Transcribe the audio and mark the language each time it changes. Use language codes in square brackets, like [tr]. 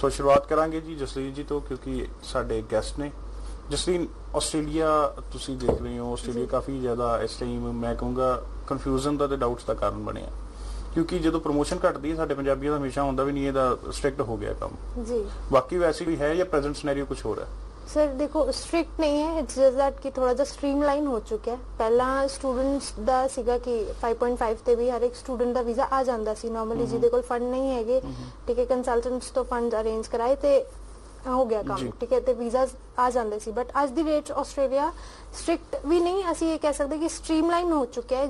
[pa] ਸੋ ਸ਼ੁਰੂਆਤ ਕਰਾਂਗੇ ਜੀ ਜਸਲੀਨ ਜੀ ਤੋਂ, ਕਿਉਂਕਿ ਸਾਡੇ ਗੈਸਟ ਨੇ। ਜਸਲੀਨ, ਆਸਟ੍ਰੇਲੀਆ ਤੁਸੀਂ ਦੇਖ ਰਹੇ ਹੋ, ਆਸਟ੍ਰੇਲੀਆ ਕਾਫੀ ਜ਼ਿਆਦਾ ਇਸ ਟਾਈਮ ਮੈਂ ਕਹੂੰਗਾ ਕਨਫਿਊਜ਼ਨ ਦਾ ਤੇ ਡਾਊਟਸ ਦਾ ਕਾਰਨ ਬਣਿਆ, ਕਿਉਂਕਿ ਜਦੋਂ ਪ੍ਰਮੋਸ਼ਨ ਘਟਦੀ ਹੈ ਸਾਡੇ ਪੰਜਾਬੀਆਂ ਦਾ ਹਮੇਸ਼ਾ ਹੁੰਦਾ ਵੀ ਨਹੀਂ ਇਹਦਾ ਸਟ੍ਰਿਕਟ ਹੋ ਗਿਆ ਕੰਮ ਜੀ, ਬਾਕੀ ਵੈਸੇ ਵੀ ਹੈ ਜਾਂ ਪ੍ਰੈਜ਼ੈਂਟ ਸਿਨੈਰੀਓ ਕੁਝ ਹੋਰ ਹੈ? [hi] सर देखो, स्ट्रिक्ट नहीं है, [en] it's just that [hi] कि थोड़ा जा स्ट्रीमलाइन हो चुका है। [pa] पहला स्टूडेंट्स ਦਾ ਸੀਗਾ ਕਿ 5.5 ਤੇ ਵੀ ਹਰ ਇੱਕ ਸਟੂਡੈਂਟ ਦਾ ਵੀਜ਼ਾ ਆ ਜਾਂਦਾ ਸੀ ਨੋਰਮਲੀ, ਜਿਹਦੇ ਕੋਲ ਫੰਡ ਨਹੀਂ ਹੈਗੇ, ਠੀਕ ਹੈ, ਕੰਸਲਟੈਂਟਸ ਤੋਂ ਫੰਡ ਅਰੇਂਜ ਕਰਾਏ ਤੇ ਹੋ ਗਿਆ ਕੰਮ, ਠੀਕ ਹੈ, ਤੇ ਵੀਜ਼ਾਸ ਆ ਜਾਂਦੇ ਸੀ। ਬਟ ਅੱਜ ਦੀ ਡੇਟ 'ਚ ਆਸਟ੍ਰੇਲੀਆ ਸਟ੍ਰਿਕਟ ਵੀ ਨਹੀਂ, ਅਸੀਂ ਇਹ ਕਹਿ ਸਕਦੇ ਕਿ ਸਟ੍ਰੀਮਲਾਈਨ ਹੋ ਚੁੱਕਿਆ ਹੈ।